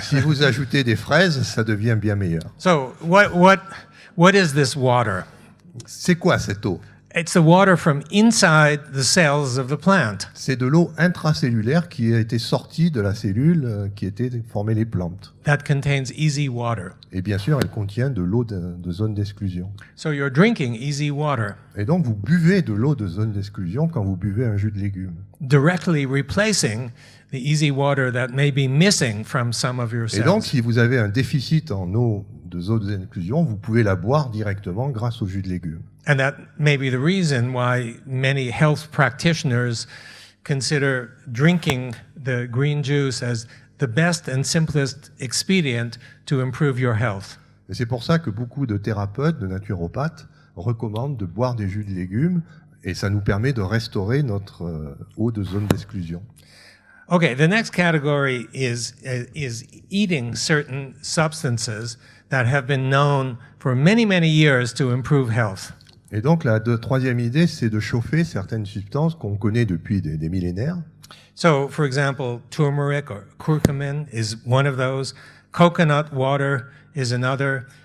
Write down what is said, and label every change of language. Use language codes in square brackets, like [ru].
[fr] si vous ajoutez des fraises, ça devient bien meilleur. [en] So what is this water? [fr] C'est quoi cette eau? [en] It's the water from inside the cells of the plant. [fr] C'est de l'eau intracellulaire qui a été sortie de la cellule qui était formée les plantes. [en] That contains easy water. [fr] Et bien sûr, elle contient de l'eau de zone d'exclusion. [en] So you're drinking easy water, [fr] Et donc, vous buvez de l'eau de zone d'exclusion quand vous buvez un jus de légumes. [en] directly replacing the easy water that may be missing from some of your [fr] Et donc, [en] cells. [fr] si vous avez un déficit en eau de zone d'exclusion, vous pouvez la boire directement grâce au jus de légumes. [en] And that may be the reason why many health practitioners consider drinking the green juice as the best and simplest expedient to improve your health. [fr] Et c'est pour ça que beaucoup de thérapeutes, de naturopathes, recommandent de boire des jus de légumes et ça nous permet de restaurer notre eau de zone d'exclusion. [en] Okay, the next category is eating certain substances that have been known for many, many years to improve health. [fr] Et donc la troisième idée, c'est de chauffer certaines substances qu'on connaît depuis des millénaires. [en] So, for example, turmeric or curcumin is one of those. Coconut water is another.